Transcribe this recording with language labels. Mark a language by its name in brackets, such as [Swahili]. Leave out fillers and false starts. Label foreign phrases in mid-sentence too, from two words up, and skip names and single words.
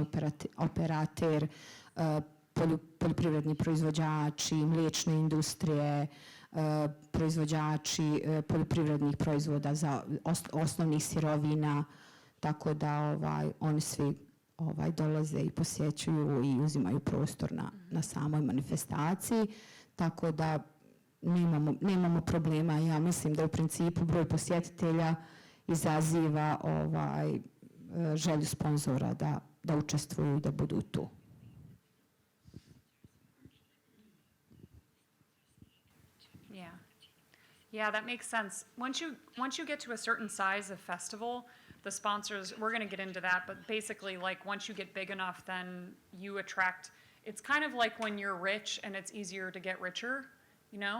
[Bosnian] operater, poljoprivredni proizvođači, mliječne industrije, proizvođači poljoprivrednih proizvoda za osnovnih sirovina, tako da oni svi dolaze i posjećuju i uzimaju prostor na samoj manifestaciji, tako da nemamo problema. Ja mislim da u principu broj posjetitelja izaziva želju sponzora da učestvuju i da budu tu. [English] Yeah, that makes sense. Once you get to a certain size of festival, the sponsors, we're going to get into that, but basically, like, once you get big enough, then you attract, it's kind of like when you're rich and it's easier to get richer, you know?